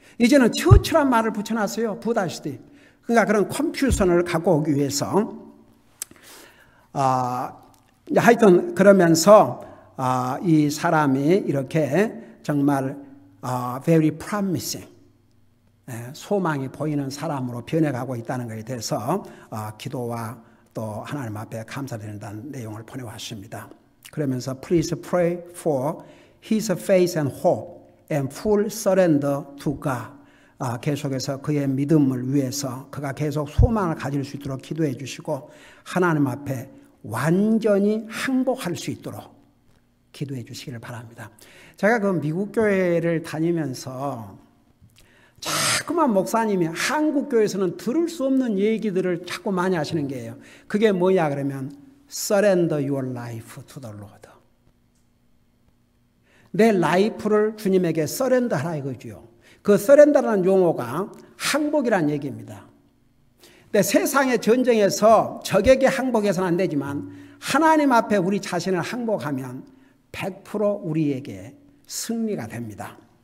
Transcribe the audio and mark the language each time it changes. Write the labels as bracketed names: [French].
[Korean] 이제는 처치란 말을 붙여놨어요. 부다시드. 그러니까 그런 컴퓨션을 갖고 오기 위해서 하여튼 그러면서 이 사람이 이렇게 정말 [English] very promising [Korean] 소망이 보이는 사람으로 변해가고 있다는 것에 대해서 기도와 또 하나님 앞에 감사드린다는 내용을 보내왔습니다. 그러면서 [English] Please pray for his faith and hope and full surrender to God. [Korean] 계속해서 그의 믿음을 위해서 그가 계속 소망을 가질 수 있도록 기도해 주시고 하나님 앞에 완전히 항복할 수 있도록 기도해 주시기를 바랍니다. 제가 그 미국 교회를 다니면서 자꾸만 목사님이 한국 교회에서는 들을 수 없는 얘기들을 자꾸 많이 하시는 게예요. 그게 뭐냐 그러면 [English] Surrender your life to the Lord. [Korean] 내 라이프를 주님에게 서렌더하라 이거죠. 그 서렌더라는 용어가 항복이라는 얘기입니다. 근데 세상의 전쟁에서 적에게 항복해서는 안 되지만 하나님 앞에 우리 자신을 항복하면 100% 우리에게 승리가 됩니다.